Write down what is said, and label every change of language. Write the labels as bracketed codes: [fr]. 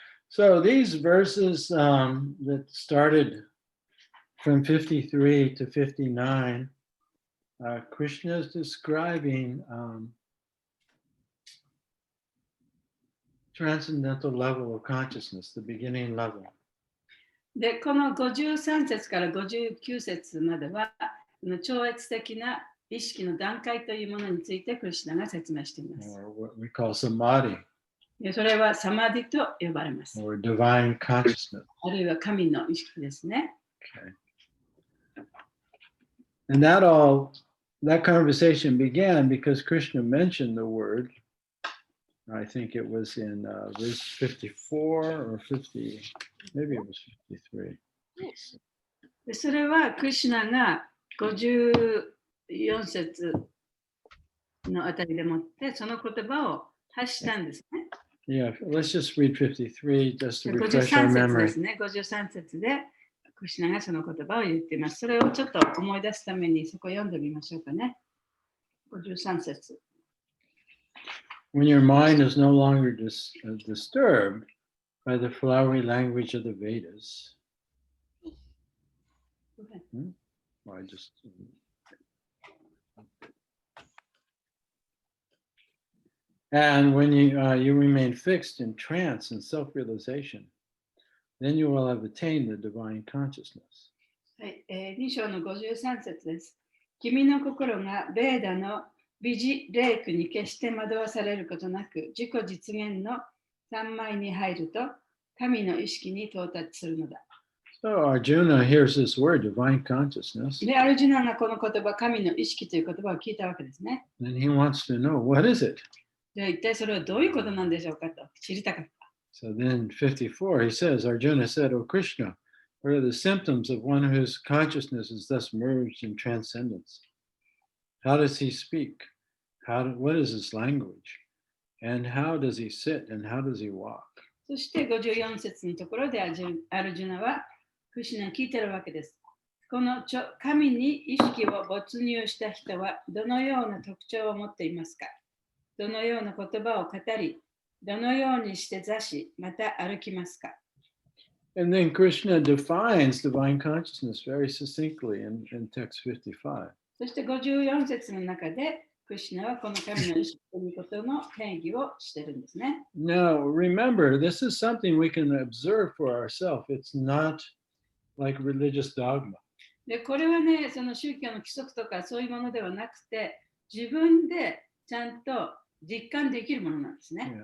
[en] So these verses that started from 53 to 59, Krishna is describing transcendental level of consciousness, the beginning level. [ja] で、この53節から59節までは、超越的な意識の段階というものについてクリシュナが説明しています。 [en] Or what we call samadhi. [ja] でそれはサマディと呼ばれます。 [en] Or divine consciousness. [ja] あるいは神の意識ですね。 [en] Okay. And that conversation began because Krishna mentioned the word. I think it was in verse 54 or 50, maybe it was 53. [ja] でそれはクリシュナが54節のあたりでもってその言葉を発したんですね。 [en] Yeah, let's just read 53 just to refresh [ja] 53 [en] our [ja] 節で [en] memory. [ja] すね。 53節でクリシュナがその言葉を言っています。それをちょっと思い出すためにそこを読んでみましょうかね。 53節。 [en] When your mind is no longer disturbed by the flowery language of the Vedas. Well, I just. And when you remain fixed in trance and self-realization, then you will have attained the divine consciousness. [ja] はい、2章の53節です。君の心がベーダの美辞霊句に決して惑わされることなく、自己実現の三昧に入ると、神の意識に到達するのだ。 [en] So Arjuna hears this word, divine consciousness. [ja] で、アルジュナがこの言葉、神の意識という言葉を聞いたわけですね。 [en] And he wants to know, what is it? [ja] で、一体それはどういうことなんでしょうかと知りたかった。 [en] So then 54, he says, Arjuna said, O Krishna, what are the symptoms of one whose consciousness is thus merged in transcendence? How does he speak? What is his language? And how does he sit? And how does he walk? [ja] そして54節のところでアルジュナはクリシュナに聞いてるわけです。この神に意識を没入した人はどのような特徴を持っていますか？どのような言葉を語り、どのようにして座し、また歩きますか？ [en] And then Krishna defines divine consciousness very succinctly in text 55. [ja] そして54節の中で、クリシュナはこの神の意識ということの定義をしてるんですね。 [en] Now, remember, this is something we can observe for ourselves. It's not like religious dogma. [ja] で、これはね、その宗教の規則とかそういうものではなくて、自分でちゃんと実感できるものなんですね。